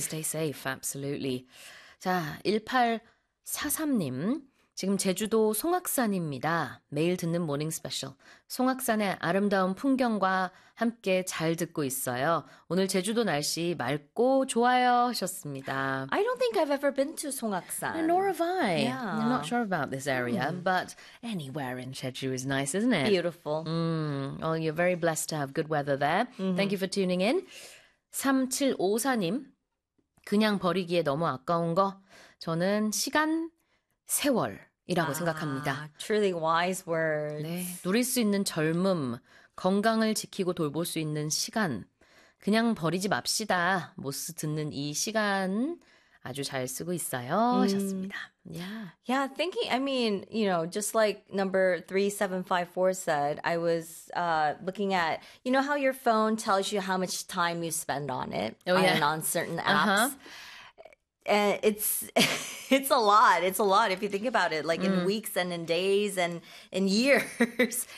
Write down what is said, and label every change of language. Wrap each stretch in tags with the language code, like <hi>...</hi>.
<en>Stay safe, absolutely.</en> <ko>자, 1843님. 지금 제주도 송악산입니다. 매일 듣는 모닝 스페셜. 송악산의 아름다운 풍경과 함께 잘 듣고 있어요. 오늘 제주도 날씨 맑고 좋아요 하셨습니다.</ko> <en>I don't think I've ever been to Songak-san. Nor have I. I'm not sure about this area, but anywhere in Jeju is nice, isn't it? Beautiful. Well, you're very blessed to have good weather there. Thank you for tuning in. 3754님.</en> <ko>그냥 버리기에 너무 아까운 거. 저는 시간, 세월. 이라고 생각합니다.</ko> <en>Truly wise words.</en> <ko>네, 누릴 수 있는 젊음, 건강을 지키고 돌볼 수 있는 시간. 그냥 버리지 맙시다. 모스 듣는 이 시간 아주 잘 쓰고 있어요. 하셨습니다.</ko> <en>Yeah, thinking, I mean, you know, just like number 3754 said, I was looking at, you know how your phone tells you how much time you spend on it and on certain apps? And it's a lot. It's a lot if you think about it, like in weeks and in days and in years.</en>